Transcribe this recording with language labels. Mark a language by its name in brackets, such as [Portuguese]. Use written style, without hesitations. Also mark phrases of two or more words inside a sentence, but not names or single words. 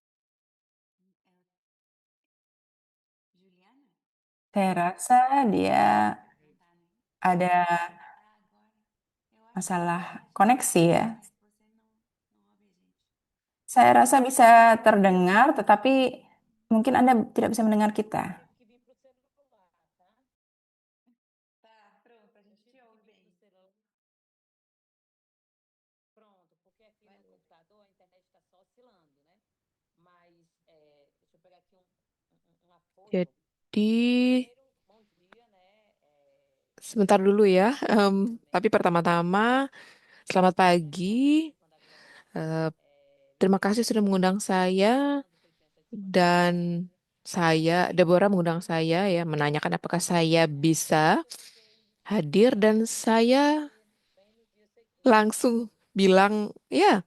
[Indonesian] Juliana? Saya rasa dia [Portuguese] Não tá, né? [Indonesian] ada [Portuguese] Agora, eu acho [Indonesian] masalah koneksi ya. [Portuguese] que você não ouve a gente. [Indonesian] Saya rasa bisa terdengar, tetapi mungkin Anda tidak bisa mendengar kita. [Portuguese] Tá, pronto, a gente te ouve bem. Pronto, porque aqui no computador a internet está só oscilando, né? Mas deixa eu pegar aqui uma foto. [Indonesian] Jadi [Portuguese] Bom dia, né? [Indonesian] sebentar dulu ya. Tapi pertama-tama selamat pagi. Eh, Terima kasih sudah mengundang saya dan Deborah mengundang saya ya, menanyakan apakah saya bisa hadir dan saya langsung bilang ya.